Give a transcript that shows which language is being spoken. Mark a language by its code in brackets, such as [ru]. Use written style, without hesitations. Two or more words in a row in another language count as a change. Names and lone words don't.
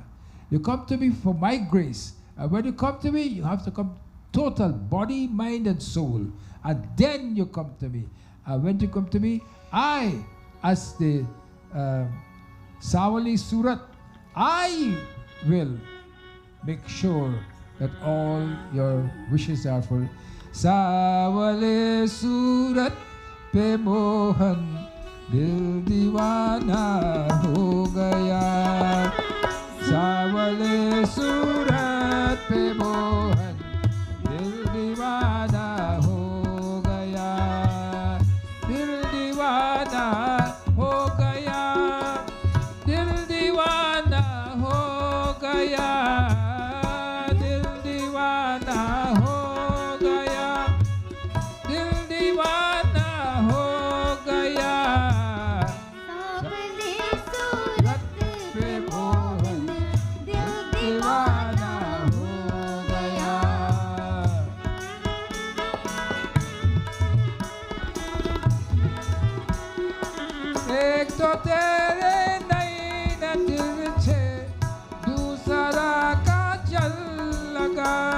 [en] You come to me for my grace. And when you come to me, you have to come total body, mind, and soul. And then you come to me. And when you come to me, I, as the Savali Surat, I will make sure that all your wishes are fulfilled. [hi] सांवले सूरत पे मोहन दिल दीवाना हो गया. सांवले सूरत पे मोहन दिल दीवाना हो गया. दिल दीवाना हो गया. दिल दीवाना हो गया. दिल दीवाना हो गया. दिल दीवाना हो गया. सावले सूरत पे मोहन दिल दीवाना हो गया. एक तो तेरे नैन तिरछे, दूसरा का जल लगा.